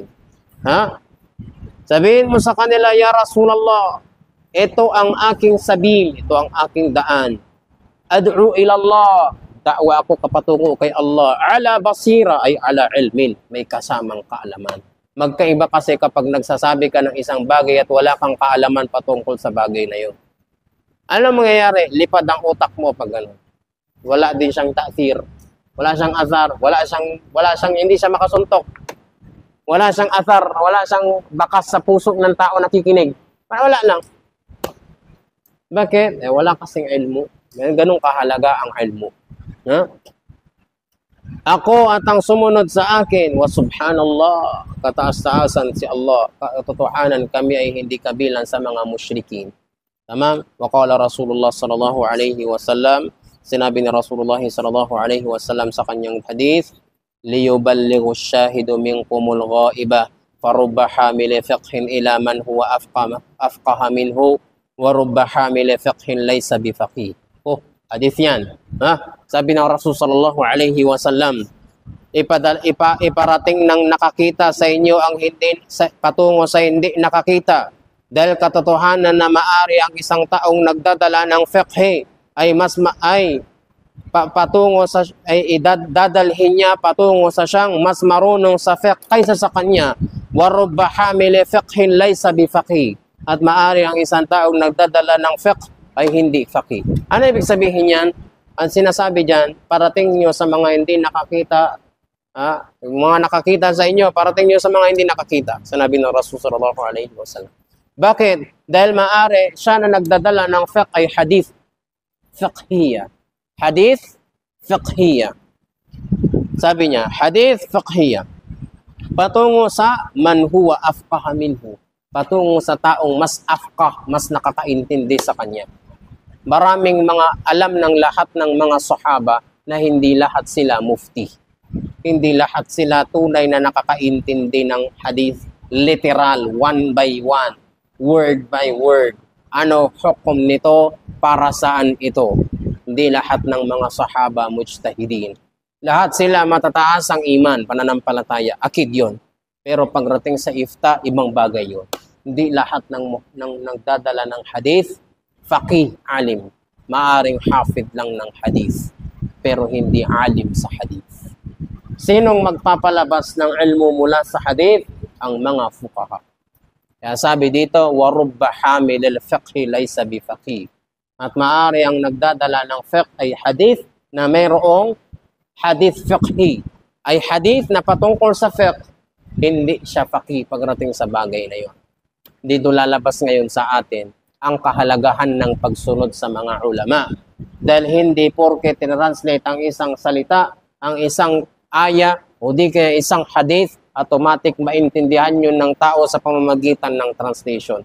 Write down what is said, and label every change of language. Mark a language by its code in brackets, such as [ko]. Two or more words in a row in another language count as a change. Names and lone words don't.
[tl] Sabihin mo sa kanila, [ar] يا رسول الله, [tl] ito ang aking sabil, ito ang aking daan. [ar] أدعو إلى الله, [tl] da'wa ako kapatungo kay Allah. [ar] على بصيرة، أي على علم, [tl] may kasamang kaalaman. Magkaiba kasi kapag nagsasabi ka ng isang bagay at wala kang kaalaman patungkol sa bagay na yun. Ano mangyayari? Lipad ang utak mo pag gano'n. Wala din siyang ta'thir, wala siyang azar, wala siyang hindi siya makasuntok. Wala siyang athar, wala siyang bakas sa puso ng tao nakikinig. Wala lang. Bakit? Wala kasing ilmu. Ganun kahalaga ang ilmu. Ako at ang sumunod sa akin, [ar] وسبحان الله, [tl] kataas-taasan si Allah, katotohanan kami ay hindi kabilang sa mga musyrikin. Tama? [ar] وقال رسول الله صلى الله عليه وسلم, [tl] sinabi ni Rasulullah [ar] صلى الله عليه وسلم [tl] sa kanyang hadith, [ar] ليبلغ الشاهد منكم الغائب، فرب حامل فقه إلى من هو أفقه منه، ورب حامل فقه ليس بفقيه. [tl] Hadith yan. Sabi ng Rasul [ar] صلى الله عليه وسلم, [tl] iparating ng nakakita sa inyo ang hindi patungo sa hindi nakakita, dahil katotohanan na maari ang isang taong nagdadala ng fiqh ay patungo sa dadalhin niya patungo sa siyang mas marunong sa fiqh kaysa sa kanya. [ar] ورب حامل فقه ليس بفقيه, [tl] at maari ang isang taong nagdadala ng fiqh ay hindi faqih. Ano ibig sabihin yan? Ang sinasabi dyan, parating nyo sa mga hindi nakakita, yung mga nakakita sa inyo, parating nyo sa mga hindi nakakita. Sinabi ng Rasul [ar] صلى الله عليه وسلم. [tl] Bakit? Dahil maari, siya na nagdadala ng fiqh ay [ar] حديث فقهية. حديث فقهية. [tl] Sabi niya, [ar] حديث فقهية. [tl] Patungo sa [ar] من هو أفقه منه. [tl] Patungo sa taong mas afqah, mas nakakaintindi sa kanya. Maraming mga alam ng lahat ng mga sahaba na hindi lahat sila mufti. Hindi lahat sila tunay na nakakaintindi ng hadith literal, [en] one by one. word by word. [tl] Ano hukom nito? Para saan ito? Hindi lahat ng mga sahaba mujtahidin. Lahat sila matataas ang iman, pananampalataya. Akid yun. Pero pagdating sa ifta, ibang bagay yun. Hindi lahat ng nagdadala ng hadith, faqih, alim. Maaring hafid lang ng hadith. Pero hindi alim sa hadith. Sinong magpapalabas ng ilmu mula sa hadith? Ang mga fuqaha. Kaya sabi dito, [ar] وَرُبَّ حَامِلِ الْفِقْهِ لَيْسَ بِفَقِيهِ. [tl] At maaari ang nagdadala ng fiqh ay hadith na mayroong [ar] حديث فقهي. [tl] Ay hadith na patungkol sa fiqh. Hindi siya faqih pagdating sa bagay na yon. Dito lalabas ngayon sa atin ang kahalagahan ng pagsunod sa mga ulama. Dahil hindi porke tinranslate ang isang salita, ang isang aya, o di kaya isang hadith, automatic maintindihan yun ng tao sa pamamagitan ng translation.